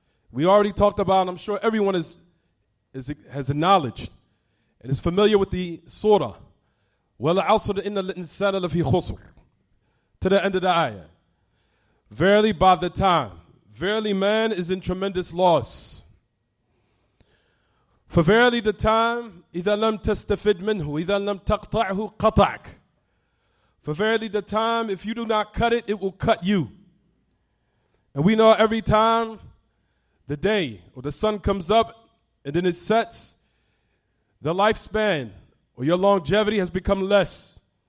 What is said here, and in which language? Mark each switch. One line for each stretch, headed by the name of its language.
English: We already talked about, and I'm sure everyone has acknowledged and is familiar with the surah.
Arabic: وَالْعَصْرِ إِنَّ الْإِنسَانَ لَفِي خُسْرٍ, to the end of the ayah.
English: Verily by the time, verily man is in tremendous loss.
Arabic: For verily the time, إِذَا لَمْ تَسْتَفِدْ مِنْهُ إِذَا لَمْ تَقْطَعْهُ قَطَعْكَ.
English: For verily the time, if you do not cut it, it will cut you. And we know every time the day or the sun comes up and then it sets, the lifespan or your longevity has become less.